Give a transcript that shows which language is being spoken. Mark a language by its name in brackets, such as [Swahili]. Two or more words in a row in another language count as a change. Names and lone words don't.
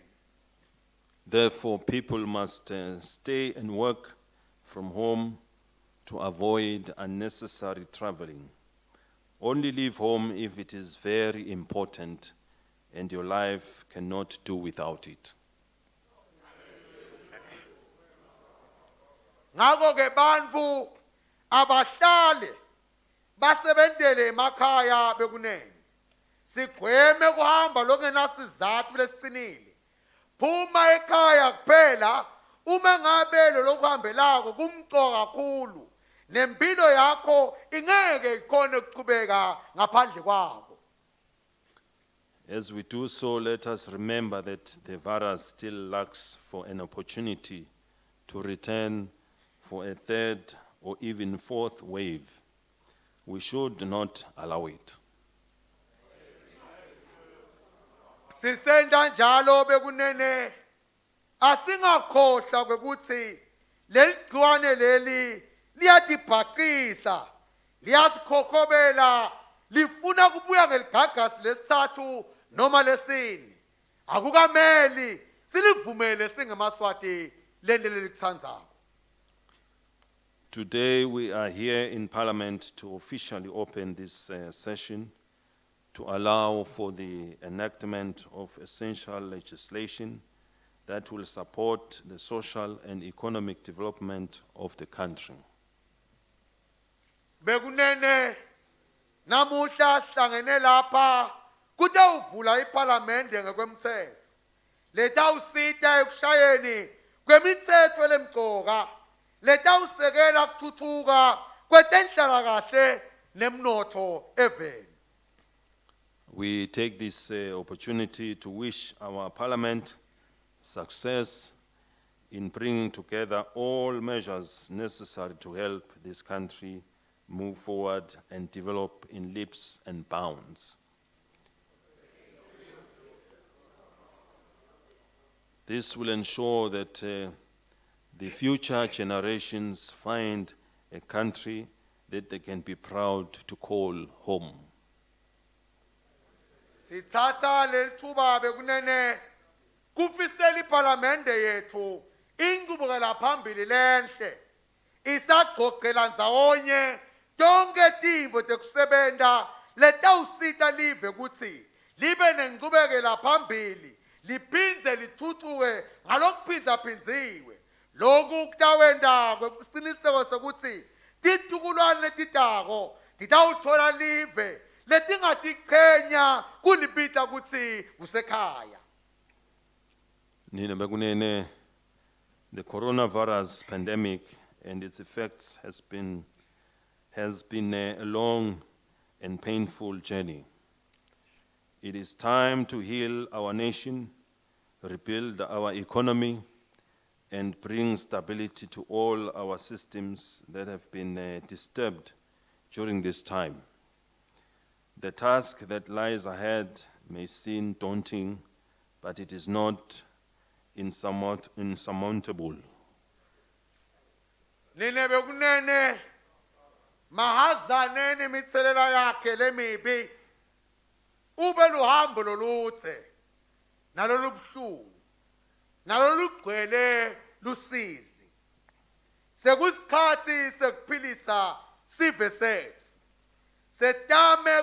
[English] Therefore, people must stay and work from home to avoid unnecessary traveling. Only leave home if it is very important and your life cannot do without it. [Swati] Ngako ke bantfu abahlale basebentele emakhaya bekunene. Sigweme kuhamba longenasizatfu lesicinile. Phuma ekhaya kuphela uma ngabe lo lokuhambelako kumcoka kakhulu nempilo yakho ingeke ikhone ukuqhubeka ngaphandle kwako. [English] As we do so, let us remember that the virus still lacks for an opportunity to return for a third or even fourth wave. We should not allow it. [Swati] Sisenda njalo bekunene asingakhohlwa kwekuthi leligciwane leli liyatibhaqisa liyasikhokobela lifuna kubuya ngeligagasi lesithathu noma lesine akukameli silivumele singemaswati lento lelitsandzako. [English] Today we are here in Parliament to officially open this session to allow for the enactment of essential legislation that will support the social and economic development of the country. [Swati] Bekunene namuhla sihlangene lapha kutawuvula iParliamente ngekwemthetho letawusita ekushayeni kwemithetho lemqoka letawusekela kuthuthuka kwetenhlalakahle nemnotho eveni. [English] We take this opportunity to wish our Parliament success in bringing together all measures necessary to help this country move forward and develop in leaps and bounds. This will ensure that the future generations find a country that they can be proud to call home. [Swati] Sithatha lelithuba bekunene kufisela iParliamente yethu inqubekela phambili lenhle isagqogqela ndzawonye tonke tintfo tekusebenta letawusita live kutsi libe nenqubekela phambili liphindze lithuthuke ngalokuphindzaphindziwe loku kutawenta kwesiqiniseko sekuthi titukulwane letitako titawutfola live letingatiqhenya kulibita kutsi kusekhaya. Nina bekunene, [English] the coronavirus pandemic and its effects has been a long and painful journey. It is time to heal our nation, rebuild our economy, and bring stability to all our systems that have been disturbed during this time. The task that lies ahead may seem daunting, but it is not insurmountable. [Swati] Nine bekunene mahazane nemithelela yakhe lemibi ube luhambo loluthe nalolubuhlungu nalolugcwele lusizi sekusikhathi sekuphilisa sive sethu setame